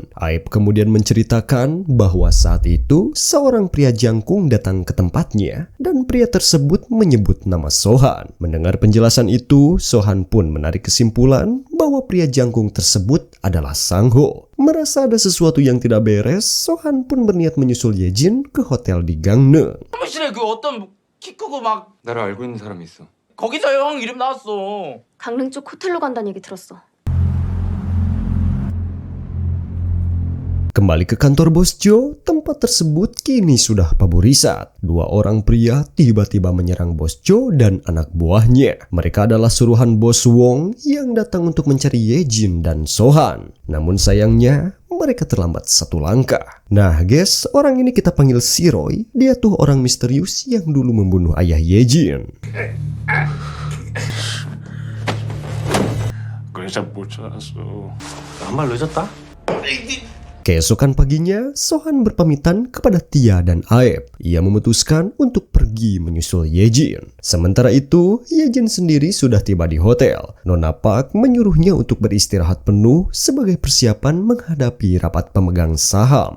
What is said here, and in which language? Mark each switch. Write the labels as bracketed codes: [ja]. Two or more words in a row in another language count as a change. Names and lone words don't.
[id] Aep kemudian menceritakan bahwa saat itu seorang pria jangkung datang ke tempatnya dan pria tersebut menyebut nama So-han. Mendengar penjelasan itu, So-han pun menarik kesimpulan bahwa pria jangkung tersebut adalah Sang Ho. Merasa ada sesuatu yang tidak beres, So-han pun berniat menyusul Ye Jin ke hotel di Gangneung. [ko] 사무실에 그 어떤 키 크고 막 나를 알고 있는 사람이 있어. 거기서 형 이름 나왔어. 강릉 쪽 호텔로 간다는 얘기 들었어. [id] Kembali ke kantor Bos Jo, tempat tersebut kini sudah paburisat. Dua orang pria tiba-tiba menyerang Bos Jo dan anak buahnya. Mereka adalah suruhan Bos Wong yang datang untuk mencari Ye Jin dan So-han. Namun sayangnya, mereka terlambat satu langkah. Nah guys, orang ini kita panggil si Roy. Dia tuh orang misterius yang dulu membunuh ayah Ye Jin. [ko] 그래서 못 찾았어. 한 발 늦었다? [id] Keesokan paginya, So-han berpamitan kepada Tia dan Aep. Ia memutuskan untuk pergi menyusul Ye Jin. Sementara itu, Ye Jin sendiri sudah tiba di hotel. Nona Park menyuruhnya untuk beristirahat penuh sebagai persiapan menghadapi rapat pemegang saham.